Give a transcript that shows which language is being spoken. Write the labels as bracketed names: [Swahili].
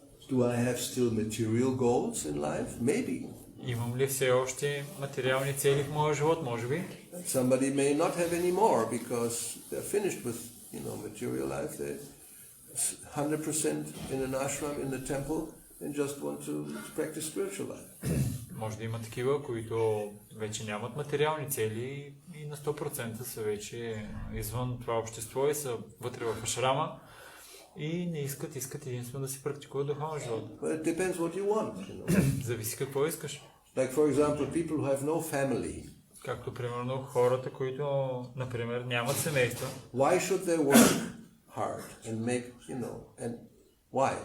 [English] Do I have still material goals in life? Maybe. [Bulgarian] Имам ли все още материални цели в моя живот? Може би. [English] Somebody may not have any more because they're finished with, material life. They're 100% in an ashram, in the temple, and just want to practice spiritual life. [Bulgarian] Може да има такива, които вече нямат материални цели и на 100% са вече извън това общество и са вътре в ашрама и не искат единствено да си практикуват духовен живот. [English] But it depends what you want. [Bulgarian] Зависи какво искаш. [English] Like for example, people who have no family. [Bulgarian] Както примерно хората, които, например, нямат семейства. [English] Why should they work hard and make, and why?